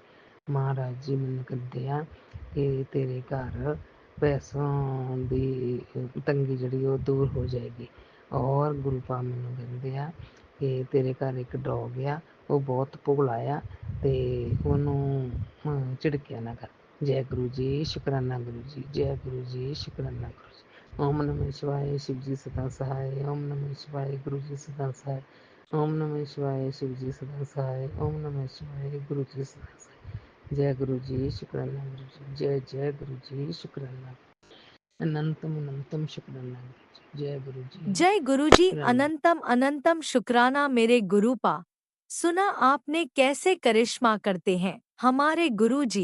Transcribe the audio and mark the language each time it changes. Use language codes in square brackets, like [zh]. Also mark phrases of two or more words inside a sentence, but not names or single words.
[pa] ਮਹਾਰਾਜ ਜੀ ਮੈਨੂੰ ਕਹਿੰਦੇ ਆ ਕਿ ਤੇਰੇ ਘਰ ਪੈਸੋਂ ਦੀ ਤੰਗੀ ਜਿਹੜੀ ਉਹ ਦੂਰ ਹੋ ਜਾਏਗੀ। ਔਰ ਗੁਰੂ ਪਾ ਮੈਨੂੰ ਕਹਿੰਦੇ ਆ ਕਿ ਤੇਰੇ ਘਰ ਇੱਕ ਡੌਗ ਆ, ਉਹ ਬਹੁਤ ਭੋਲਾ ਆ, ਤੇ ਉਹਨੂੰ ਝਿੜਕਿਆ ਨਾ ਕਰ। ਜੈ ਗੁਰੂ ਜੀ, ਸ਼ੁਕਰਾਨਾ ਗੁਰੂ ਜੀ, ਜੈ ਗੁਰੂ ਜੀ, ਸ਼ੁਕਰਾਨਾ ਗੁਰੂ ਜੀ। [hi] ओम नमः शिवाय, शिव जी सदा सहाय। ओम नमः शिवाय, गुरु जी सदा सहाय। ओम नमः शिवाय, शिव जी सदा सहाय। ओम नमः शिवाय, गुरु जी सदा सहाय। जय गुरु जी, शुक्राना गुरु जी, जय जय गुरु जी, शुक्राना, अनंतम अनंतम शुक्राना गुरु जी। जय गुरु जी, जय गुरु जी, शुक्राना। अनंतम अनंतम शुक्राना मेरे गुरुपा। सुना आपने कैसे करिश्मा करते हैं हमारे गुरु जी।